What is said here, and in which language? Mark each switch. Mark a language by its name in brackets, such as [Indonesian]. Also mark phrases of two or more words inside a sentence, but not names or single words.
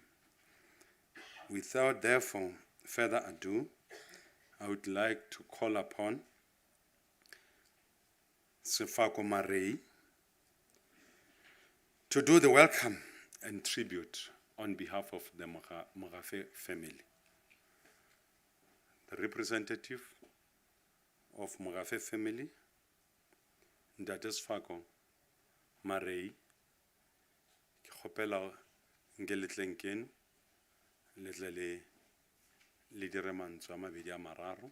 [English] Without, therefore, further ado, I would like to call upon Sefako Marei to do the welcome and tribute on behalf of the Mogafe family. The representative of Mogafe family, [Tswana] Ntate Sefako Marei, ke kgopela nke letleng keno letle le dire mantswe a mabedi a mararo.